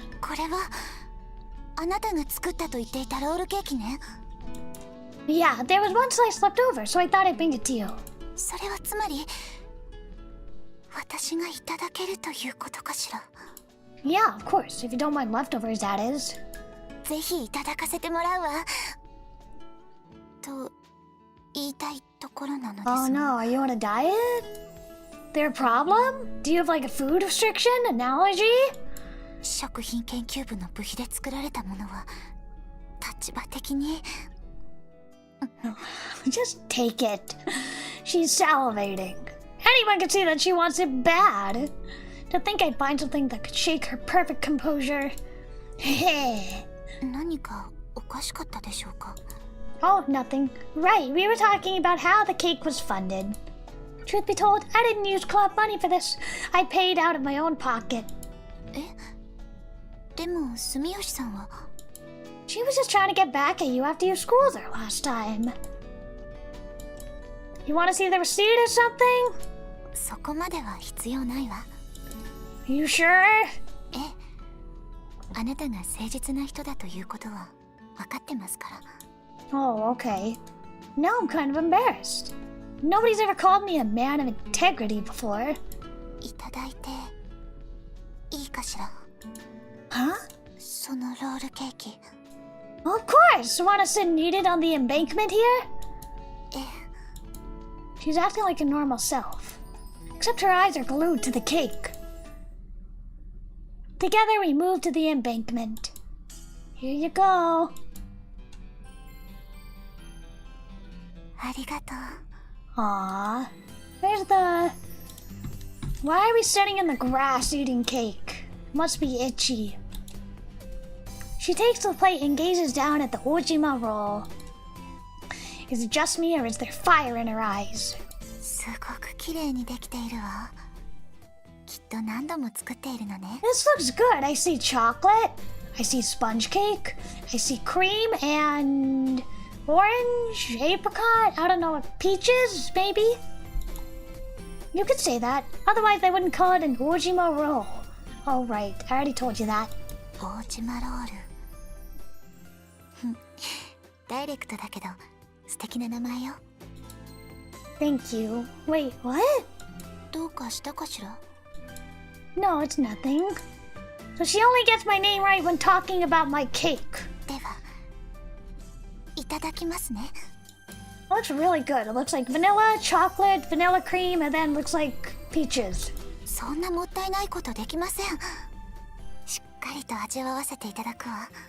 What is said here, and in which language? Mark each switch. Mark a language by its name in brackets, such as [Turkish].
[Japanese] これはあなたが作ったと言っていたロールケーキね。 [English] Yeah, there was one slice left over, so I thought I'd bring it to you. [Japanese] それはつまり私がいただけるということかしら。 [English] Yeah, of course, if you don't mind leftovers, that is. [Japanese] ぜひいただかせてもらうわ。と言いたいところなのですが。 [English] Oh no, are you on a diet? There a problem? Do you have like a food restriction, an allergy? [Japanese] 食品研究部の部費で作られたものは立場的に [English] Just take it. She's salivating. Anyone can see that she wants it bad. To think I'd find something that could shake her perfect composure. Heh. [Japanese] 何かおかしかったでしょうか。 [English] Oh, nothing. Right, we were talking about how the cake was funded. Truth be told, I didn't use club money for this. I paid out of my own pocket. [Japanese] え、でも住吉さんは [English] She was just trying to get back at you after you schooled her last time. You want to see the receipt or something? [Japanese] そこまでは必要ないわ。 [English] You sure? [Japanese] え、あなたが誠実な人だということは分かってますから。 [English] Oh, okay. Now I'm kind of embarrassed. Nobody's ever called me a man of integrity before. [Japanese] いただいていいかしら。 [English] Huh? [Japanese] そのロールケーキ。 [English] Of course! Want to sit and eat it on the embankment here? え、 She's acting like a normal self. Except her eyes are glued to the cake. Together we move to the embankment. Here you go. [Japanese] ありがとう。 [English] Aww. Where's the... Why are we sitting in the grass eating cake? Must be itchy. She takes the plate and gazes down at the ojima roll. Is it just me or is there fire in her eyes? [Japanese] すごく綺麗にできているわ。きっと何度も作っているのね。 [English] This looks good. I see chocolate. I see sponge cake. I see cream and orange, apricot. I don't know, peaches, maybe? You could say that. Otherwise, I wouldn't call it an ojima roll. Oh, right. I already told you that. [Japanese] 大島ロール。ダイレクトだけど素敵な名前よ。 [English] Thank you. Wait, what? [Japanese] どうかしたかしら。 [English] No, it's nothing. So she only gets my name right when talking about my cake. [Japanese] ではいただきますね。 [English] Looks really good. It looks like vanilla, chocolate, vanilla cream, and then looks like peaches. [Japanese] そんなもったいないことできません。しっかりと味わわせていただくわ。